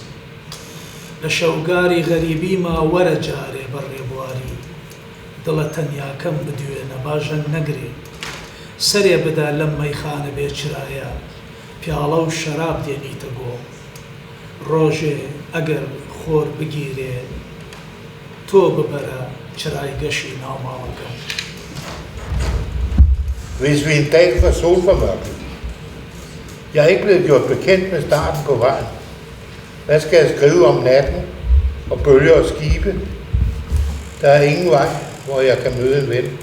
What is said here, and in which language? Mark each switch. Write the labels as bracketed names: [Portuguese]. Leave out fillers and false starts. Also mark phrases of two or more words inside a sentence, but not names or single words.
[Central Kurdish] لە شەوگاری غەریبیما وەرە جارێ بەڕێبواری، دڵە تەنیاکەم بدوێنە باژەنگ نەگرێ، سەرێ بدا لەم مەیخانە بێچرایە، پیاڵە و شەراب دێنیتە بۆ. ڕۆژێ ئەگەر خۆر بگیرێ، تۆ ببەرە چرای گەشی ناوماڵەکەم. [Danish] Hvis vi en dag får solformørket. Jeg er ikke blevet gjort bekendt med starten på vejen. Hvad skal jeg skrive om natten og bølger og skibe? Der er ingen vej, hvor jeg kan møde en ven.